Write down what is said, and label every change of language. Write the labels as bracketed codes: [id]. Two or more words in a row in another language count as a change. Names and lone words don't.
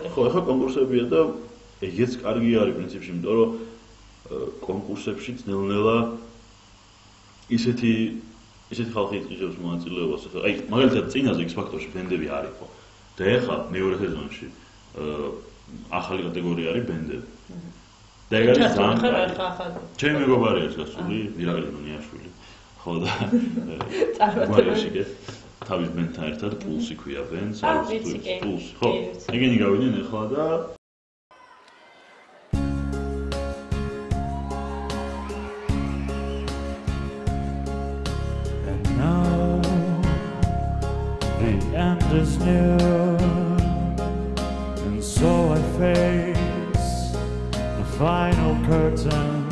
[ka] ხო, ეხლა კონკურსებია და ეგეც კარგი არის პრინციპში, იმიტომ რომ კონკურსებში ძნელნელა ისეთი ხალხი იწვევს მონაწილეობას, აი მაგალითად წინაზე X Factor-ში ბენდები არ იყო და ეხლა მეორე სეზონში ახალი კატეგორია არის ბენდები. და ეგ არის ძალიან კარგი. ჩემი მეგობარი არის გასული, მირაკლი ნუნიაშვილი. ხო და წარმოადგენს თავის ბენდთან ერთად პულსი ქვია ბენდს, პულსი. ხო, ეგენი გავიდნენ ეხლა და [en] end is near, and so I face the final curtain.